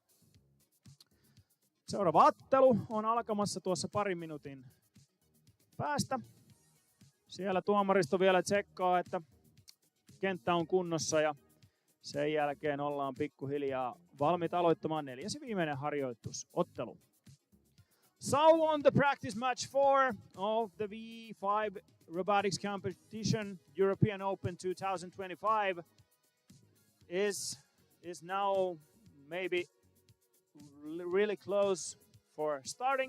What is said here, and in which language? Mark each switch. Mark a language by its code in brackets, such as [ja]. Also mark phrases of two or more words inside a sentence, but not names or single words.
[fi] Seuraava ottelu on alkamassa tuossa parin minuutin päästä. Siellä tuomaristo vielä tsekkaa, että kenttä on kunnossa, ja sen jälkeen ollaan pikkuhiljaa valmiit aloittamaan 4. viimeinen harjoitusottelu. [en] So on the practice match 4 of the V5 Robotics Competition European Open 2025 is now maybe really close for starting.